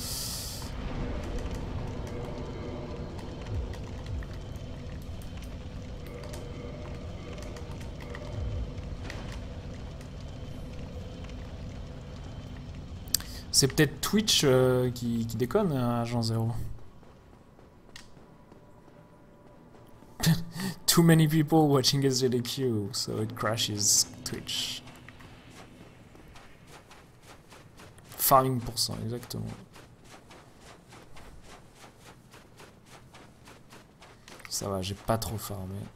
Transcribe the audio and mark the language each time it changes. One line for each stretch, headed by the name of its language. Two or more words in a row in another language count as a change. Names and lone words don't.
French: C'est peut-être Twitch qui déconne, Agent Zéro.
English: Too many people watching SGDQ, so it crashes Twitch.
French: Farming %, exactement. Ça va, j'ai pas trop farmé.